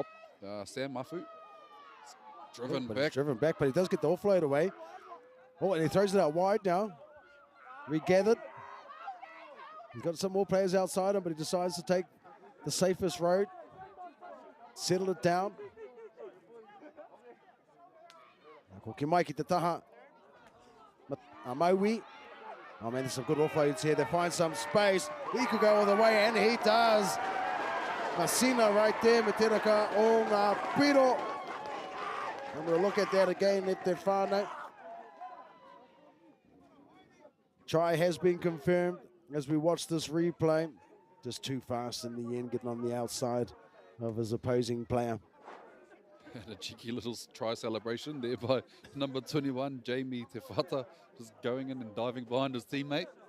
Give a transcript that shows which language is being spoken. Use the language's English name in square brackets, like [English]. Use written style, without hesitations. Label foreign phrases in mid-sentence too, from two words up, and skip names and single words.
[English] Sam Mafu. Driven back. Driven back, but he does get the offload away. Oh, and he throws it out wide now. Regathered. He's got some more players outside him, but he decides to take the safest road, settle it down. [Māori] Ko ki mai ki te taha. Maui. [English] Oh man, there's some good offloads here. They find some space. He could go all the way, and he does. Masina right there, [Māori] me teraka o ngā piro. [English] And we'll look at that again at the whānau. Try has been confirmed as we watch this replay. Just too fast in the end, getting on the outside of his opposing player. And a cheeky little try celebration there by number 21, Jamie Tefata, just going in and diving behind his teammate.